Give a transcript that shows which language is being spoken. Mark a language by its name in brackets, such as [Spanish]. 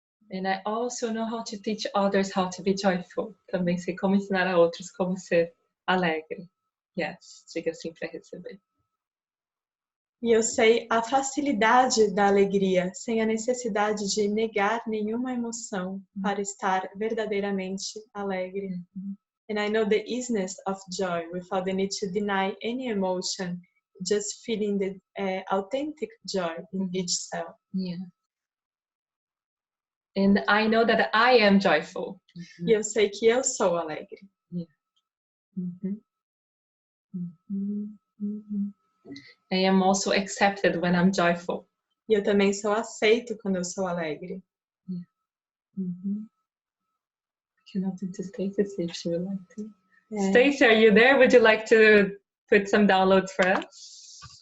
[English] And I also know how to teach others how to be joyful. [Portuguese] Também sei como ensinar a outros como ser alegre. Yes, diga sim para receber. E eu sei a facilidade da alegria, sem a necessidade de negar nenhuma emoção para estar verdadeiramente alegre. [English] And I know the easiness of joy without the need to deny any emotion, just feeling the authentic joy in each cell. Yeah. And I know that I am joyful. [Portuguese] E eu sei que eu sou alegre. [English] Yeah. I am also accepted when I'm joyful. [Portuguese] E eu também sou aceito quando eu sou alegre. [English] Can I do to Stacy see if she would like to? Yeah. Stacy, are you there? Would you like to put some downloads for us?